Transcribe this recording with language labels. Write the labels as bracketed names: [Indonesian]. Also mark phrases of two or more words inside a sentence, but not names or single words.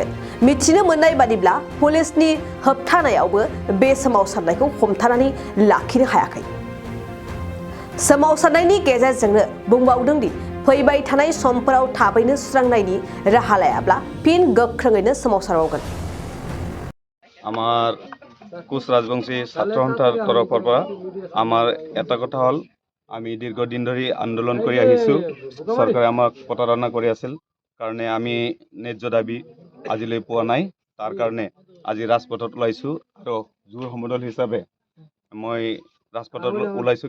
[Bodo] मिथिनो मोननाय बादिब्ला पुलिसनि होबथानायावबो बे सोमावसारनायखौ हमथानानै लाखिनो हायाखै। सोमावसारनायनि गेजेरजोंनो बुंबावदों दि फैबाय थानाय समफोराव थाबैनो सुस्रांनायनि राहा लायाब्ला फिन गोख्रोङैनो सोमावसारबावगोन। [Assamese] আমার কোচ রাজবংশী ছাত্র সন্থাৰ তৰফৰ পৰা আমাৰ এটা কথা হ'ল আমি দীৰ্ঘদিন ধৰি আন্দোলন কৰি আহিছোঁ। চৰকাৰে আমাক প্ৰতাৰণা কৰি আছিল কাৰণে আমি ন্যায্য দাবী আজিলৈ পোৱা নাই। তাৰ কাৰণে আজি ৰাজপথত ওলাইছোঁ আৰু জোৰ সমদল হিচাপে মই ৰাজপথত ওলাইছোঁ।